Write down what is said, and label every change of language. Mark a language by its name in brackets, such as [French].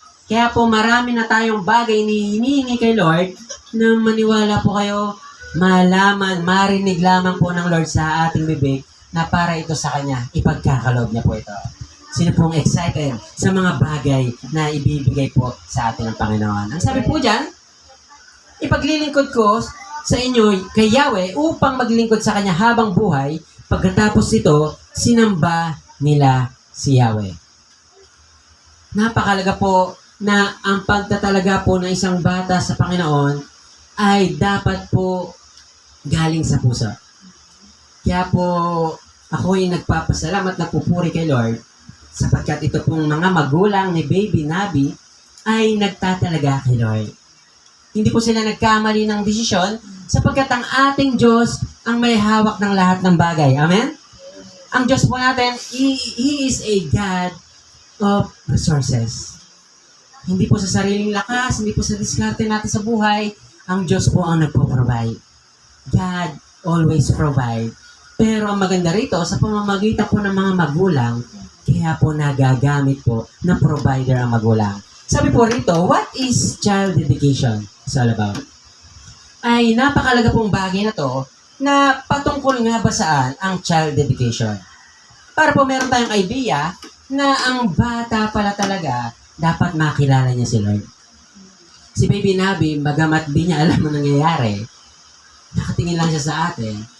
[Filipino] Kaya po marami na tayong bagay ni hinihingi kay Lord na maniwala po kayo, malaman, marinig lamang po ng Lord sa ating bibig na para ito sa Kanya, ipagkakaloob niya po ito. Sino pong excited sa mga bagay na ibibigay po sa atin ng Panginoon? Ang sabi po dyan, ipaglilingkod ko sa inyo kay Yahweh upang maglingkod sa Kanya habang buhay. Pagkatapos ito, sinamba nila si Yahweh. Napakalaga po na ang pagtatalaga po ng isang bata sa Panginoon ay dapat po galing sa puso. Kaya po ako'y nagpapasalamat na pupuri kay Lord sapagkat ito pong mga magulang ni Baby Nabi ay nagtatalaga kay Lord. Hindi po sila nagkamali ng desisyon sapagkat ang ating Diyos ang may hawak ng lahat ng bagay. Amen? Ang Diyos po natin, [English] He is a God of resources. [Filipino] Hindi po sa sariling lakas, hindi po sa diskarte natin sa buhay, ang Diyos po ang nagpo-provide. [English] God always provide. [Filipino] Pero ang maganda rito, sa pamamagitan po ng mga magulang, kaya po nagagamit po ng provider ang magulang. Sabi po rito, [English] what is child dedication? It's all about. [Filipino] Ay napakalaga pong bagay na to na patungkol nga ba saan ang child dedication. Para po meron tayong idea na ang bata pala talaga dapat makilala niya si Lord. Si Baby Nabi, bagamat di niya alam ang nangyayari, nakatingin lang siya sa atin.